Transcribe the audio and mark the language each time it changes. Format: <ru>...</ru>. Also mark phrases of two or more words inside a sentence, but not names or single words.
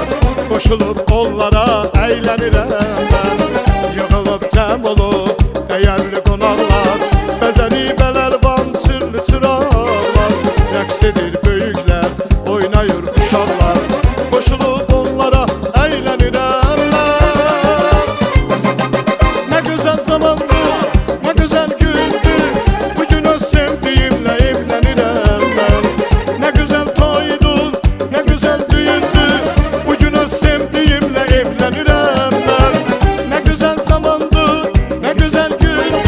<az>Qoşulub onlara əylənirəm mən. Yığılıb cəm olub dəyərli qonaqlar, məzənibələr van, sirli çıraqlar. Rəqs edir böyüklər, oynayır uşaqlar. Qoşulub onlara əylənirəm mən.</az> <tr>Ne güzel zamandı, ne güzel gündü. Bugüne sevdiğimle evlenirim ben. Ne güzel toydu, ne güzel düğündü. Bugüne sevdiğimle evlenirim ben. Ne güzel zamandı, ne güzel gündü.</tr>